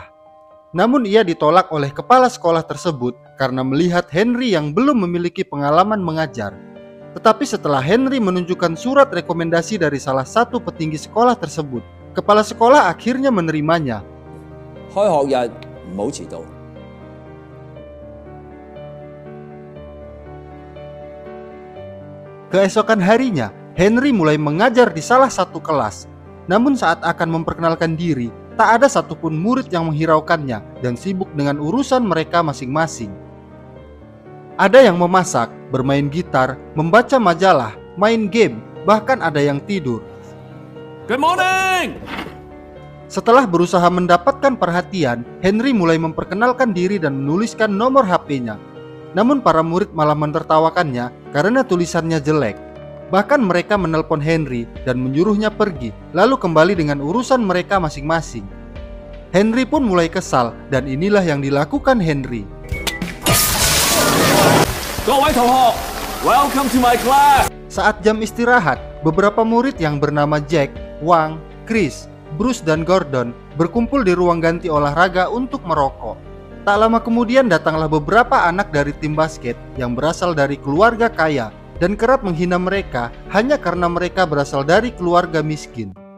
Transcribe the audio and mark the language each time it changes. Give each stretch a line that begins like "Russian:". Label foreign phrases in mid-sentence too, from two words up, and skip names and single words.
Indonesian: Namun ia ditolak oleh kepala sekolah tersebut karena melihat Henry yang belum memiliki pengalaman mengajar. Tetapi setelah Henry menunjukkan surat rekomendasi dari salah satu petinggi sekolah tersebut, kepala sekolah akhirnya menerimanya.
Cantonese: 開學日唔好遲到。
Indonesian: Keesokan harinya, Henry mulai mengajar di salah satu kelas. Namun saat akan memperkenalkan diri, tak ada satupun murid yang menghiraukannya dan sibuk dengan urusan mereka masing-masing. Ada yang memasak, bermain gitar, membaca majalah, main game, bahkan ada yang tidur.
English: Good morning.
Indonesian: Setelah berusaha mendapatkan perhatian, Henry mulai memperkenalkan diri dan menuliskan nomor HP-nya. Namun para murid malah menertawakannya karena tulisannya jelek. Bahkan mereka menelpon Henry dan menyuruhnya pergi, lalu kembali dengan urusan mereka masing-masing. Henry pun mulai kesal dan inilah yang dilakukan Henry.
Cantonese: 各位同學
English: welcome to my class.
Indonesian: Saat jam istirahat, beberapa murid yang bernama Jack, Wang, Chris, Bruce dan Gordon berkumpul di ruang ganti olahraga untuk merokok. Tak lama kemudian datanglah beberapa anak dari tim basket yang berasal dari keluarga kaya dan kerap menghina mereka hanya karena mereka berasal dari keluarga miskin.